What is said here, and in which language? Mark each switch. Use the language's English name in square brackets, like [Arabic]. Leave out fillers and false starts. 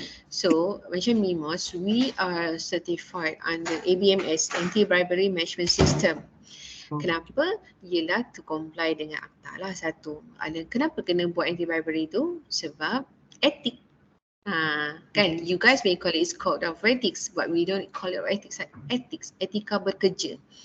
[English] So macam MIMOS, we are certified under ABMS, Anti-Bribery Management System. [Malay] Kenapa? Ialah [English] to comply [Malay] dengan akta lah satu. Kenapa kena buat anti-bribery tu? Sebab etik. [English] Kan, you guys may call it code of ethics, but we don't call it ethics, ethics, [Malay] etika bekerja.